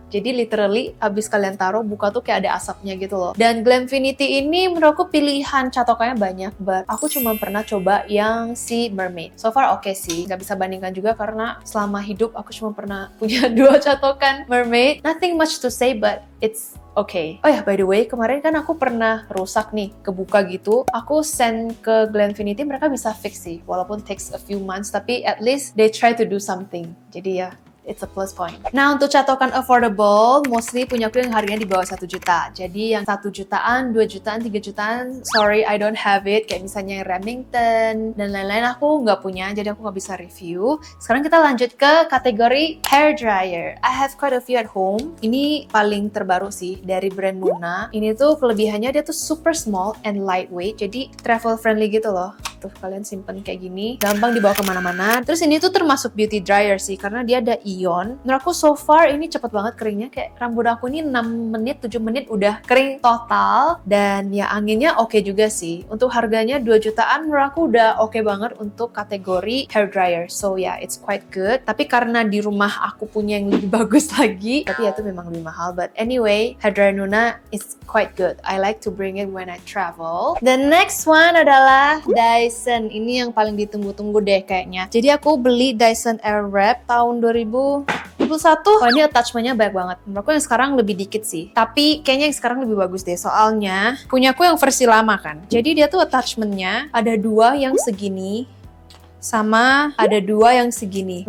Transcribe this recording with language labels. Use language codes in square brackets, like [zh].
[id] Jadi literally abis kalian taruh buka tuh kayak ada asapnya gitu loh. Dan Glamfinity ini menurut aku pilihan catokannya banyak, but aku cuma pernah coba yang si mermaid. So far oke sih, nggak bisa bandingkan juga karena selama hidup aku cuma pernah punya 2 catokan mermaid. [en] Nothing much to say, but it's okay. [id] Oh ya, by the way, kemarin kan aku pernah rusak nih, kebuka gitu. Aku send ke Glamfinity, mereka bisa fix sih. [en] Walaupun takes a few months, tapi at least they try to do something. [id] Jadi ya, [en] it's a plus point. [id] Nah, untuk catokan affordable, mostly punya aku yang harganya di bawah 1 juta. Jadi yang 1 jutaan, 2 jutaan, 3 jutaan, [en] sorry, I don't have it. [id] Kayak misalnya yang Remington dan lain-lain aku nggak punya, jadi aku nggak bisa review. Sekarang kita lanjut ke kategori hair dryer. [en] I have quite a few at home. [id] Ini paling terbaru sih, dari brand Nuna. Ini tuh kelebihannya dia tuh [en] super small and lightweight, [id] jadi [en] travel friendly [id] gitu loh. Tuh, kalian simpen kayak gini, gampang dibawa kemana-mana. Terus ini tuh termasuk beauty dryer sih, karena dia ada ion. Menurut aku so far ini cepet banget keringnya, kayak rambut aku ini 6 menit, 7 menit udah kering total. Dan ya anginnya oke juga sih. Untuk harganya 2 jutaan menurut aku udah oke banget untuk kategori hair dryer. [en] So yeah, it's quite good. [id] Tapi karena di rumah aku punya yang lebih bagus lagi, tapi ya itu memang lebih mahal. [en] But anyway, hair dryer Nuna is quite good. I like to bring it when I travel. The next one [id] adalah Dyson. Ini yang paling ditunggu-tunggu deh kayaknya. Jadi aku beli Dyson Airwrap tahun 2021. Wah, ini attachment-nya banyak banget. Menurut aku yang sekarang lebih dikit sih. Tapi kayaknya yang sekarang lebih bagus deh. Soalnya punya aku yang versi lama kan. Jadi dia tuh attachment-nya ada 2 yang segini, sama ada 2 yang segini.